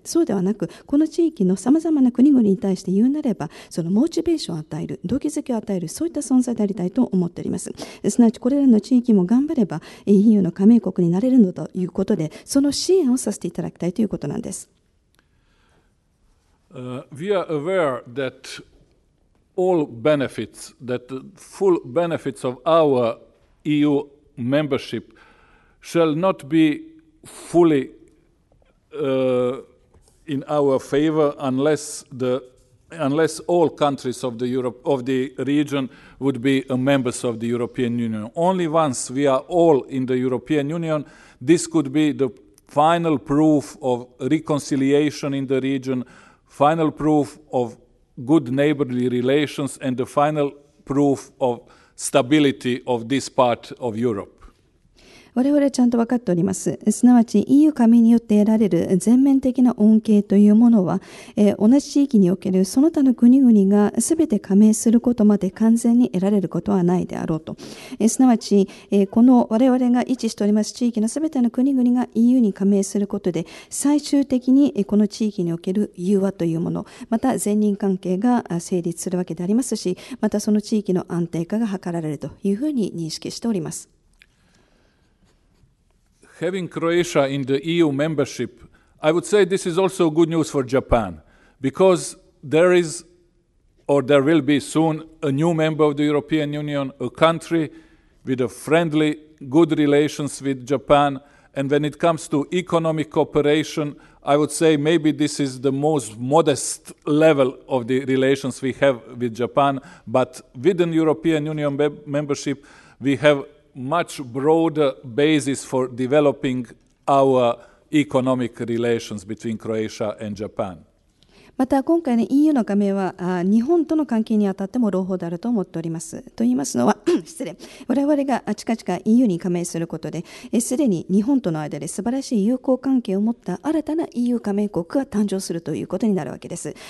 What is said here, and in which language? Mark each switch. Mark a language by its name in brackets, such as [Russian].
[Japanese] そうではなく、この地域のさまざまな国々に対して言うなればそのモチベーションを与える、動機づけを与える、そういった存在でありたいと思っております。すなわちこれらの地域も頑張れば EU の加盟国になれるのだということで、その支援をさせていただきたいということなんです。 [English] We are aware that all benefits, that the full benefits of our EU membership shall not be fully in our favor unless all countries of the region would be members of the European Union. Only once we are all in the European Union, this could be the final proof of reconciliation in the region, final proof of good neighborly relations, and the final proof of stability of this part of Europe. [Japanese] 我々はちゃんと分かっております。すなわち EU 加盟によって得られる全面的な恩恵というものは、同じ地域におけるその他の国々が全て加盟することまで完全に得られることはないであろうと。すなわち、この我々が位置しております地域の全ての国々が EU に加盟することで、最終的にこの地域における融和というもの、また善人関係が成立するわけでありますし、またその地域の安定化が図られるというふうに認識しております。 [English] Having Croatia in the EU membership, I would say this is also good news for Japan, because there is, or there will be soon, a new member of the European Union, a country with a friendly, good relations with Japan. And when it comes to economic cooperation, I would say maybe this is the most modest level of the relations we have with Japan. But within European Union membership, we have much broader basis for developing our economic relations between Croatia and Japan. [Japanese] また今回の EU の加盟は日本との関係にあたっても朗報であると思っております。と言いますのは失礼、我々が近々 EU に加盟することですでに日本との間で素晴らしい友好関係を持った新たな EU 加盟国が誕生するということになるわけです。